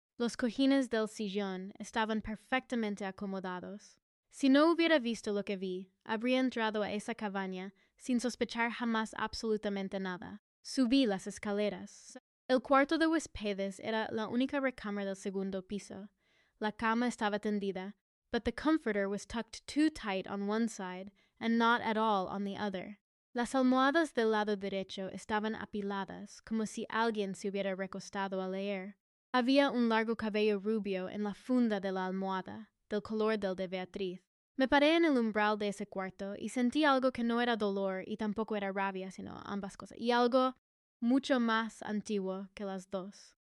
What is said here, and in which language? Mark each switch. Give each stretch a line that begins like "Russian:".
Spanish: Los cojines del sillón estaban perfectamente acomodados. Si no hubiera visto lo que vi, habría entrado a esa cabaña sin sospechar jamás absolutamente nada. Subí las escaleras. El cuarto de huéspedes era la única recámara del segundo piso. La cama estaba tendida,
English: but the comforter was tucked too tight on one side and not at all on the other.
Spanish: Las almohadas del lado derecho estaban apiladas, como si alguien se hubiera recostado a leer. Había un largo cabello rubio en la funda de la almohada, del color del de Beatriz. Me paré en el umbral de ese cuarto y sentí algo que no era dolor y tampoco era rabia, sino ambas cosas, y algo mucho más antiguo que las dos.